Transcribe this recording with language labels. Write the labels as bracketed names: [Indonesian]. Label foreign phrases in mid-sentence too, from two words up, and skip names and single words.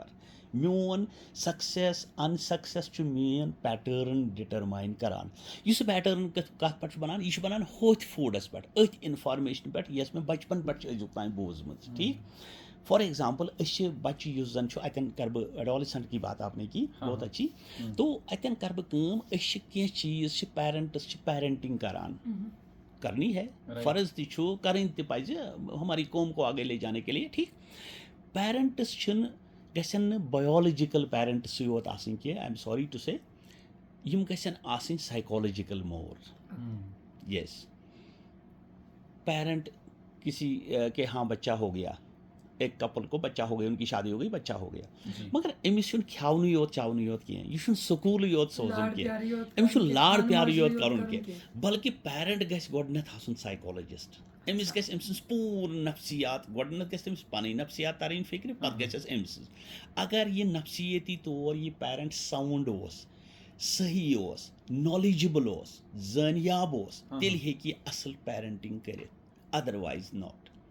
[Kashmiri] میون [English] success unsuccess [Kashmiri] چھُ میٲنۍ پیٹٲرن ڈِٹرماین کران. یُس یہِ پیٹٲرن کَتھ پٮ۪ٹھ چھُ بَنان یہِ چھُ بَنان ہوٚتھۍ فوڈَس پٮ۪ٹھ أتھۍ اِنفارمیشنہِ پٮ۪ٹھ یۄس مےٚ بَچپَن پٮ۪ٹھ چھِ أزیُک تانۍ بوٗزمٕژ ٹھیٖک. [English] for example [Kashmiri] بچہ یُس زن چھُ اتٮ۪ن کر بہٕ [Urdu] ایڈولسنٹ کی بات آپ نے کی بہت اچھی تو [Kashmiri] اتٮ۪ن کر بہٕ کٲم أسۍ چھِ کینٛہہ چیٖز چھِ پیرنٹس چھِ پیرنٹنگ کران [Urdu] کرنی ہے [Kashmiri] فرض تہِ چھُ کرٕنۍ تہِ پزِ [Urdu] ہماری قوم کو آگے لے جانے کے لیے [Kashmiri] ٹھیک پیرنٹس چھِنہٕ گژھن نہٕ [English] biological parents [Kashmiri] یوت آسٕنۍ کینٛہہ [English] I am sorry to say [Kashmiri] یِم گژھن آسٕنۍ [English] psychological more yes [Urdu] پیرنٹ کسی کہ ہاں بچہ ہو گیا ایک کپل کو بچہ ہو گیا ان کی شادی ہو گئی بچہ ہو گیا [Kashmiri] مگر أمِس چھُنہٕ کھٮ۪ونٕے یوت چاونٕے یوت کینٛہہ یہِ چھُنہٕ سکوٗلٕے یوت سوزُن کینٛہہ أمِس چھُنہٕ لاڑ پیارٕے یوت کَرُن کینٛہہ بلکہِ پیرنٹ گژھِ گۄڈٕنٮ۪تھ آسُن سائیکولوجسٹ أمِس گژھِ أمۍ سٕنٛز پوٗرٕ نفسیات گۄڈٕنٮ۪تھ گژھِ تٔمِس پنٕنۍ نفسیات ترٕنۍ فکرِ پتہٕ گژھٮ۪س أمۍ سٕنٛز اگر یہِ نفسیٲتی طور یہِ [English] parent sound [Kashmiri] اوس صحیح اوس نالیجبل اوس زٲنیاب اوس تیٚلہِ ہیٚکہِ یہِ اصل پیرنٹنگ کٔرِتھ [English] otherwise not